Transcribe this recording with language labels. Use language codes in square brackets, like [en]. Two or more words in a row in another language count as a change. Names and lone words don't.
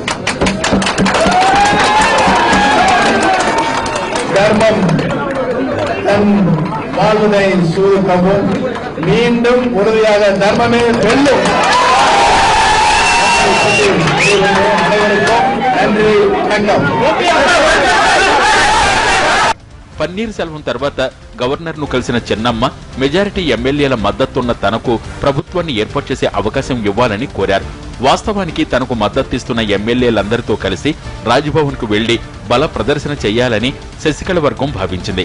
[ta] தர்மம் தன் வாழ்வதை சூழ்க்கவும் மீண்டும் உறுதியாக தர்மமே வெல்லும். அனைவருக்கும் நன்றி, வணக்கம். [te] పన్నీర్ సెల్వం తర్వాత గవర్నర్ ను కలిసిన చిన్నమ్మ మెజారిటీ ఎమ్మెల్యేల మద్దతున్న తనకు ప్రభుత్వాన్ని ఏర్పాటు చేసే అవకాశం ఇవ్వాలని కోరారు. వాస్తవానికి తనకు మద్దతిస్తున్న ఎమ్మెల్యేలందరితో కలిసి రాజ్భవన్ కు వెళ్లి బల ప్రదర్శన చేయాలని శశికళ వర్గం భావించింది.